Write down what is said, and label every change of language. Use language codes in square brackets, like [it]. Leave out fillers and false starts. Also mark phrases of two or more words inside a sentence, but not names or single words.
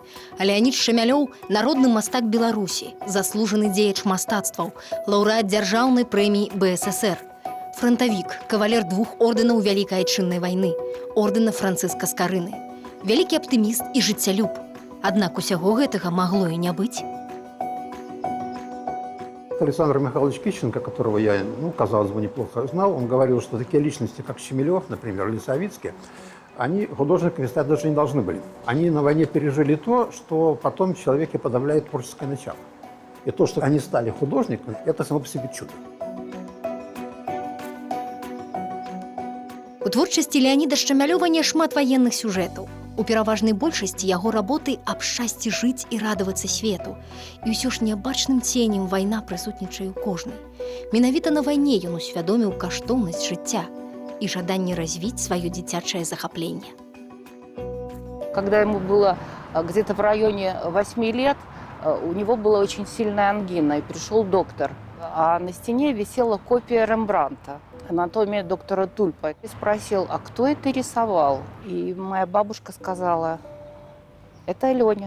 [be] А Леанід Шамялёў – народны мастак Беларусі, заслужаны дзеяч мастацтваў, лаўрэат дзяржаўнай прэміі БССР. Франтавік, кавалер 2 ордэнаў Вялікай Айчыннай вайны, ордэна Францыска Скарыны. Вялікі аптыміст і жыццялюб. Аднак усяго гэтага магло і не быць. [ru] Александр Михайлович Кищенко, которого я, казалось бы, неплохо знал, он говорил, что такие личности, как Щемилев, например, или Савицкий, они художниками стать даже не должны были. Они на войне пережили то, что потом в человеке подавляет творческое начало. И то, что они стали художниками, это само по себе чудо. [be] У творчасці Леаніда Шамялёва няшмат ваенных сюжэтаў. У пераважнай большасці яго работы аб шчасці жыць і радавацца свету. І ўсё ж неабачным ценем вайна прысутнічае ў кожнай. Менавіта на вайне ён усвядоміў каштоўнасць жыцця і жаданне развіць сваё дзіцячае захапленне. [ru] Когда ему было где-то в районе 8 лет, у него была очень сильная ангина, и пришел доктор. А на стене висела копия Рембрандта, «Анатомия доктора Тульпа». И спросил, а кто это рисовал? И моя бабушка сказала, это Леня.